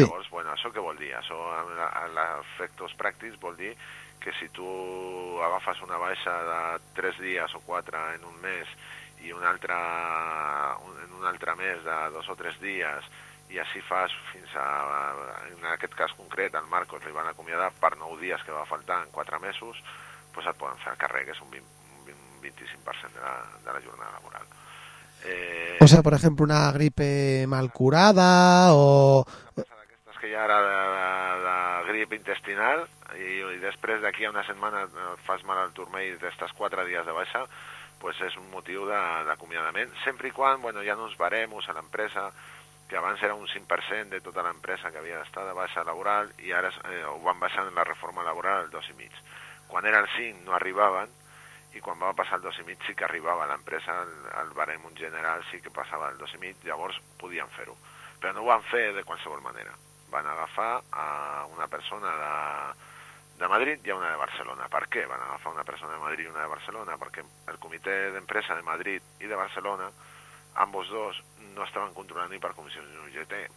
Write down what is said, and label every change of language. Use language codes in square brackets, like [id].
[ca] Llavors, bueno, això què vol dir? Això en efectes pràctics vol dir que si tu agafes una baixa de 3 dies o 4 en un mes i un altre mes de 2 o 3 dies i així fas fins a, en aquest cas concret, al Marcos li van acomiadar per 9 dies que va faltar en 4 mesos, pues et poden fer carrer, que és un 25% de la jornada laboral. [es] O sea, por ejemplo, una gripe mal curada o... Es que ya era la gripe intestinal y después de aquí a una semana [ca] fas mal al turmell [es] de estos 4 días de baixa, pues es un motivo de acomiadamiento. Siempre y cuando, bueno, ya nos baremos a la empresa, que abans era un 5% de toda la empresa que había estado de baixa laboral y ahora o van baixant en la reforma laboral 2.5. Cuando era el 5 no arribaban. [ca] I quan va passar el 2.5 sí que arribava a l'empresa, al barem en general sí que passava el 2.5, llavors podien fer-ho. Però no ho van fer de qualsevol manera. Van agafar a una persona de Madrid i a una de Barcelona. Per què van agafar una persona de Madrid i una de Barcelona? Perquè el comitè d'empresa de Madrid i de Barcelona, [es] ambos dos, [ca] no estaven controlant ni per comissions ni UGT.